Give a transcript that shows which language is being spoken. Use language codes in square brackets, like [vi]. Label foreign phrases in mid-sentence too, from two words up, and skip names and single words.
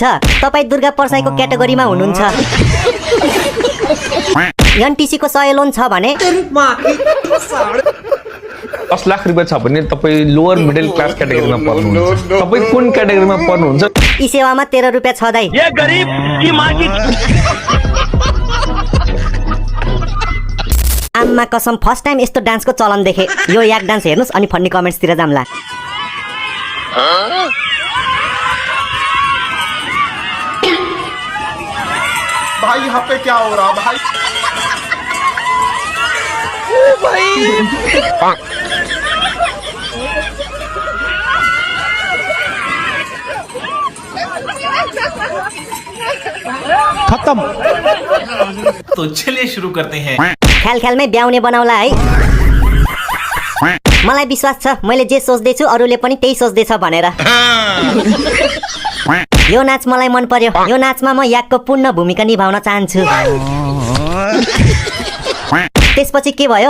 [ne] तपाई दुर्गा पर्साईको क्याटेगोरीमा हुनुहुन्छ। एनटीसी को 100 लोन छ भने 10 लाख रुपैयाँ छ भने तपाई [en] lower middle class [ne] क्याटेगोरीमा पर्नुहुन्छ। तपाई कुन क्याटेगोरीमा पर्नुहुन्छ? यी सेवामा 13 रुपैयाँ छ दाइ। [hi] ये गरीब की माँ की आम्मा कसम, [en] first time [ne] यस्तो डान्सको चलन देखे। यो याक डान्स हेर्नुस् अनि [en] funny commentsतिर [ne] जाम्ला। [hi] भाई यहाँ पे क्या हो रहा भाई? खत्म। तो चलिए शुरू करते हैं। [ne] ख्याल ख्यालमै ब्याउने बनाउला है। मलाई विश्वास छ मैले जे सोच्दैछु अरूले पनि त्यही सोच्दैछ भनेर। यो नाच मलाई मन पर्यो। यो नाचमा म याकको पूर्ण भूमिका निभाउन चाहन्छु। त्यसपछि के भयो?